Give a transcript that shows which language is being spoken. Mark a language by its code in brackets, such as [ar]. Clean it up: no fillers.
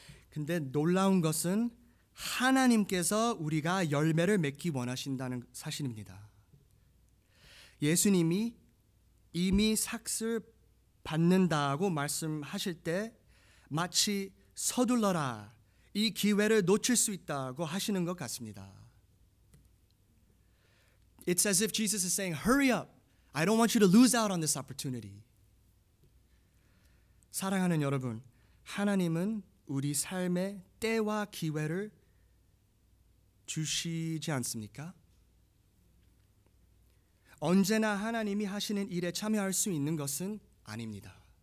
[ko] 근데 놀라운 것은 하나님께서 우리가 열매를 맺기 원하신다는 사실입니다. 예수님이 이미 삭슬 받는다고 말씀하실 때 마치 서둘러라, 이 기회를 놓칠 수 있다고 하시는 것 같습니다. [en] It's as if Jesus is saying, hurry up. I don't want you to lose out on this opportunity. [ko] 사랑하는 여러분, 하나님은 우리 삶에 때와 기회를 주시지 않습니까? 언제나 하나님이 하시는 일에 참여할 수 있는 것은 아닙니다.